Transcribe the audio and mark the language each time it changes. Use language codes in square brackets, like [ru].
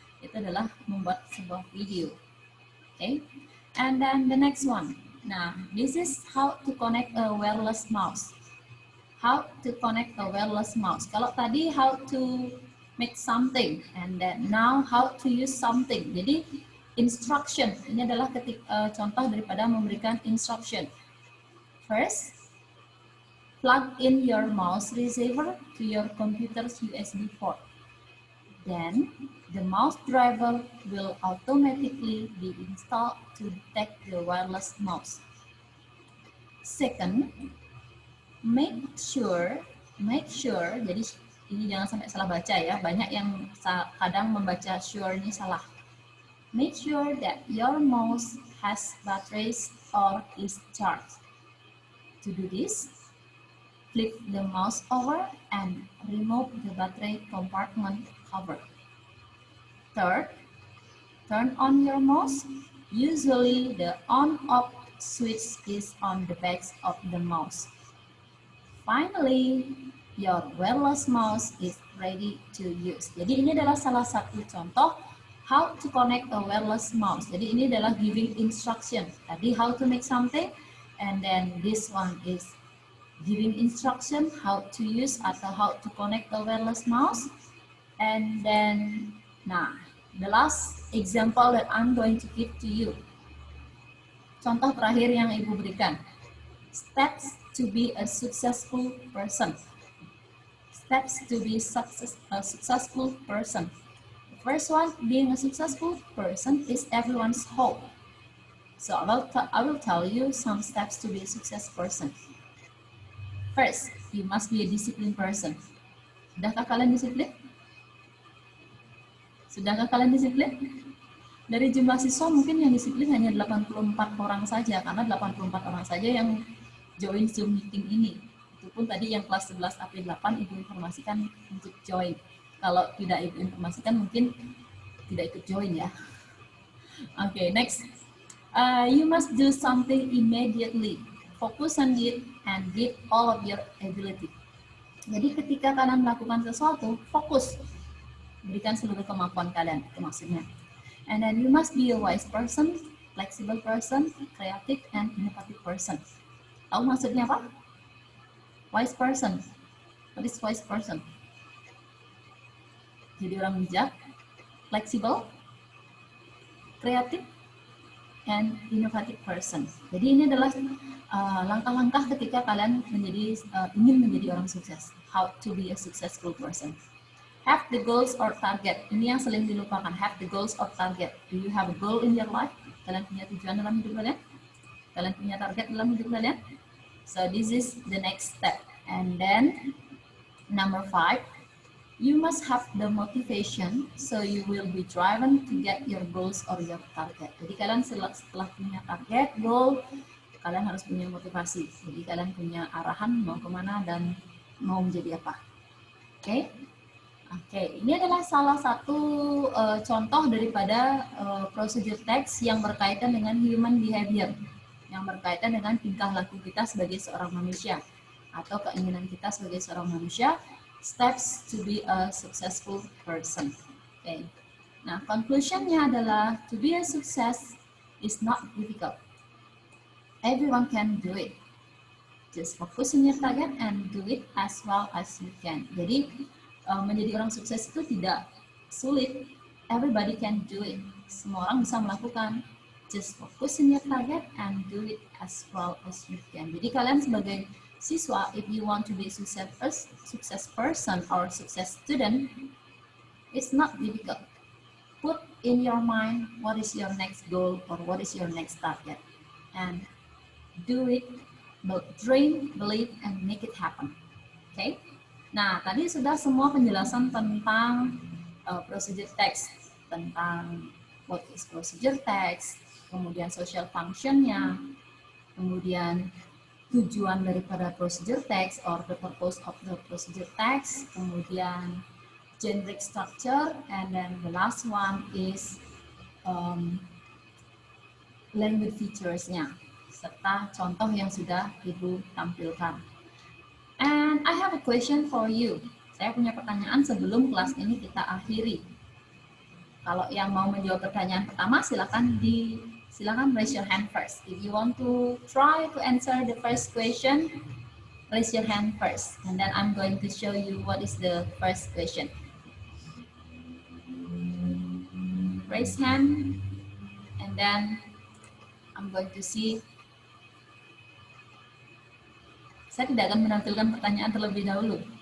[id] Itu adalah membuat sebuah video. [en] Okay, and then the next one. Nah, this is how to connect a wireless mouse. How to connect a wireless mouse. [id] Kalau tadi [en] how to make something, and then now how to use something. [id] Jadi instruction ini adalah contoh daripada memberikan instruction. [en] First, plug in your mouse receiver to your computer's USB port. Then, the mouse driver will automatically be installed to detect the wireless mouse. Second, make sure, [id] jadi ini jangan sampai salah baca ya, banyak yang kadang membaca sure ini salah. [en] Make sure that your mouse has batteries or is charged. To do this, flip the mouse over and remove the battery compartment cover. Third, turn on your mouse. Usually the on-off switch is on the back of the mouse. Finally, your wireless mouse is ready to use. [id] Jadi ini adalah salah satu contoh [en] how to connect a wireless mouse. [id] Jadi ini adalah giving instruction. [en] Tadi how to make something, and then this one is giving instruction how to use atau how to connect a wireless mouse. And then, nah, the last example that I'm going to give to you. [id] Contoh terakhir yang Ibu berikan. [en] Steps to be a successful person. Steps to be a successful person. The first one, being a successful person, is everyone's hope. So I will tell you some steps to be a successful person. First, you must be a disciplined person. [id] Sudahkah kalian disiplin? Sudahkah kalian disiplin? Dari jumlah siswa mungkin yang disiplin hanya 84 orang saja, karena 84 orang saja yang join Zoom meeting ini. Itu pun tadi yang kelas 11 AP 8 Ibu informasikan untuk join. Kalau tidak Ibu informasikan mungkin tidak ikut join ya. [en] Okay, next. You must do something immediately. Focus on it and give all of your ability. [id] Jadi ketika kalian melakukan sesuatu, fokus. Berikan seluruh kemampuan kalian, itu maksudnya. [en] And then you must be a wise person, flexible person, creative, and innovative person. [id] Tahu maksudnya apa? [en] Wise person. What is wise person? [id] Jadi orang bijak, [en] flexible, creative, and innovative person. [id] Jadi ini adalah langkah-langkah ketika kalian ingin menjadi orang sukses. [en] How to be a successful person. Have the goals or target. [id] Ini yang sering dilupakan. [en] Have the goals or target. Do you have a goal in your life? [id] Kalian punya tujuan dalam hidup kalian? Kalian punya target dalam hidup kalian? [en] So this is the next step. And then number 5, you must have the motivation, so you will be driven to get your goals or your target. [id] Jadi kalian setelah punya target, goal, kalian harus punya motivasi. Jadi kalian punya arahan mau kemana dan mau menjadi apa. Oke? Oke, ini adalah salah satu contoh daripada procedure text yang berkaitan dengan human behavior, yang berkaitan dengan tingkah laku kita sebagai seorang manusia atau keinginan kita sebagai seorang manusia. [en] Steps to be a successful person. Okay. [id] Nah, conclusionnya adalah [en] to be a success is not difficult. Everyone can do it. Just focus on your target and do it as well as you can. [id] Jadi menjadi orang sukses itu tidak sulit. [en] Everybody can do it. [id] Semua orang bisa melakukan. [en] Just focus on your target and do it as well as you can. [id] Jadi kalian sebagai siswa, [en] if you want to be a success person or success student, it's not difficult. Put in your mind what is your next goal or what is your next target, and do it. Dream, believe, and make it happen. [id] Okay? Nah, tadi sudah semua penjelasan tentang procedure text, tentang [en] what is procedure text, [id] kemudian social function-nya, kemudian tujuan daripada procedure text [en] or the purpose of the procedure text, [id] kemudian generic structure, [en] and then the last one is [id] language features-nya, serta contoh yang sudah Ibu tampilkan. [en] And I have a question for you. [id] Saya punya pertanyaan sebelum kelas ini kita akhiri. Kalau yang mau menjawab pertanyaan pertama, silakan [en] raise your hand first. If you want to try to answer the first question, raise your hand first. And then I'm going to show you what is the first question. raise hand, and then I'm going to see. [id] Saya tidak akan menampilkan pertanyaan terlebih dahulu.